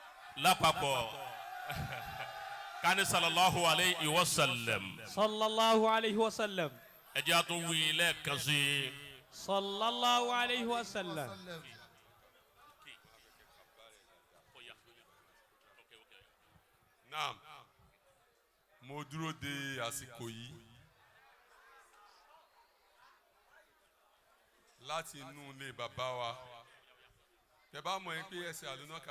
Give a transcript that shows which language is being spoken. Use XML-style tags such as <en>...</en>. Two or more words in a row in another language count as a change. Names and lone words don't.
<yo>lápapọ̀ kani</yo> <ar>صلى الله عليه وسلم. صلى الله عليه وسلم.</ar> <yo>ẹ jẹ́ a tún wí lẹ́ẹ̀kan sí.</yo> <ar>صلى الله عليه وسلم.</ar> <yo>naam mo dúró de àsìkò yìí láti inú ilé bàbá wa tẹ́ bá mọ̀ pé ẹsẹ̀ Al-Ilory</yo>